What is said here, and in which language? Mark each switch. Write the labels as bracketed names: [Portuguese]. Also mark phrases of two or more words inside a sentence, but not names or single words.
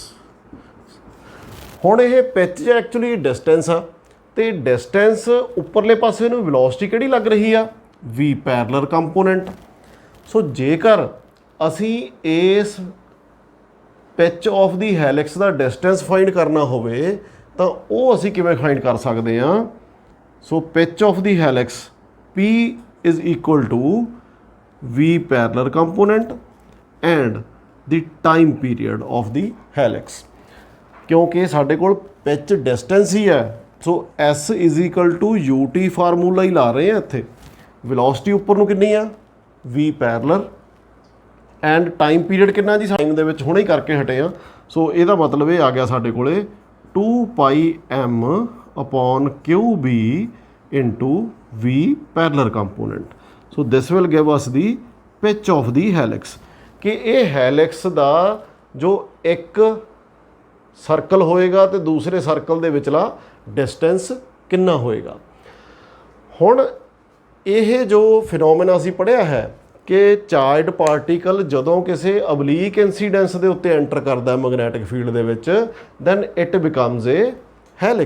[Punjabi] ਹੁਣ ਇਹ [English] pitch actually distance [Punjabi] ਆ, ਤੇ ਡਿਸਟੈਂਸ ਉੱਪਰਲੇ ਪਾਸੇ ਨੂੰ ਵੈਲੋਸਿਟੀ ਕਿਹੜੀ ਲੱਗ ਰਹੀ ਆ [English] V parallel component. [Punjabi] ਸੋ ਜੇਕਰ ਅਸੀਂ ਇਸ [English] pitch of the helix [Punjabi] ਦਾ [English] distance find [Punjabi] ਕਰਨਾ ਹੋਵੇ ਤਾਂ ਉਹ ਅਸੀਂ ਕਿਵੇਂ ਫਾਈਂਡ ਕਰ ਸਕਦੇ ਹਾਂ। [English] so pitch of the helix P is equal to V parallel component and the time period of the helix। [Punjabi] ਕਿਉਂਕਿ ਸਾਡੇ ਕੋਲ [English] pitch distance [Punjabi] ਹੀ ਹੈ, ਸੋ [English] S is equal to UT [Punjabi] ਫਾਰਮੂਲਾ ਹੀ ਲਾ ਰਹੇ ਹਾਂ ਇੱਥੇ। ਵੈਲੋਸਿਟੀ ਉੱਪਰ ਨੂੰ ਕਿੰਨੀ ਆ [English] V parallel and time period [Punjabi] ਕਿੰਨਾ ਜੀ, ਟਾਈਮ ਦੇ ਵਿੱਚ ਹੁਣੇ ਹੀ ਕਰਕੇ ਹਟੇ ਆ। ਸੋ ਇਹਦਾ ਮਤਲਬ ਇਹ ਆ ਗਿਆ ਸਾਡੇ ਕੋਲੇ [English] 2πm/QB into V parallel component। so this will give us the pitch of the helix [Punjabi] ਕਿ ਇਹ ਹੈਲਿਕਸ ਦਾ ਜੋ ਇੱਕ ਸਰਕਲ ਹੋਏਗਾ ਤੇ ਦੂਸਰੇ ਸਰਕਲ ਦੇ ਵਿਚਲਾ ਡਿਸਟੈਂਸ ਕਿੰਨਾ ਹੋਏਗਾ। ਹੁਣ ਇਹ ਜੋ ਫਿਨੋਮੇਨਾ ਅਸੀਂ ਪੜ੍ਹਿਆ ਹੈ ਕਿ [English] charged particle [Punjabi] ਜਦੋਂ ਕਿਸੇ [English] oblique incidence [Punjabi] ਦੇ ਉੱਤੇ ਐਂਟਰ ਕਰਦਾ [English] magnetic field [Punjabi] ਦੇ ਵਿੱਚ [English] then it becomes a helix.